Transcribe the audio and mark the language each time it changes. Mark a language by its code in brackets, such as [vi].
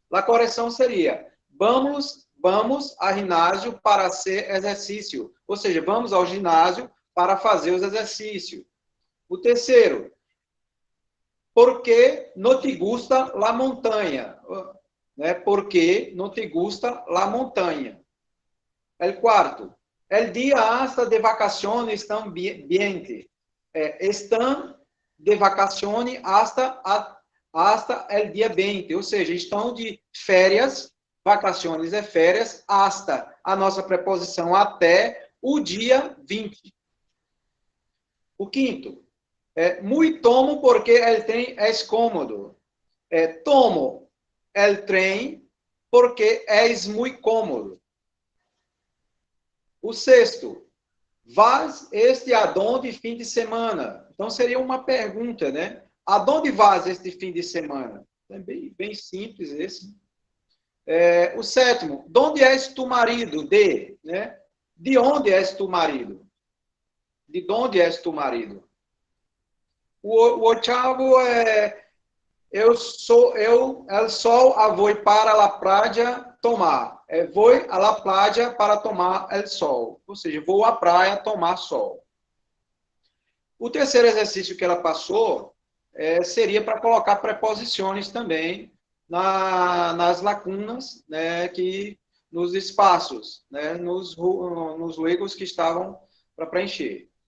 [pt] A correção seria, vamos a ginásio para hacer exercício. Ou seja, vamos ao ginásio para fazer os exercícios. O terceiro, porque não [es] te gusta la montanha? [pt] Né? Porque não [es] te gusta la montanha? O quarto, el día hasta de vacaciones están bien. [pt] Estão [es] de vacaciones hasta el día 20. [pt] Ou seja, estão de férias, vacaciones é férias, hasta, a nossa preposição até o dia 20. [es] O quinto, muy tomo porque el tren es cómodo. Tomo el tren porque es muy cómodo. [pt] O sexto, vas este aonde fim de semana? Então, seria uma pergunta, né? Aonde vas este fim de semana? É bem simples esse. O sétimo, donde és tu marido? Né? De onde és tu marido? De onde és tu marido? O oitavo eu sol vou para a praia tomar. [es] Vou à la playa para tomar el sol. [pt] Ou seja, vou à praia tomar sol. O terceiro exercício que ela passou seria para colocar preposições também nas lacunas, né, nos espaços, né, nos huecos que estavam para preencher.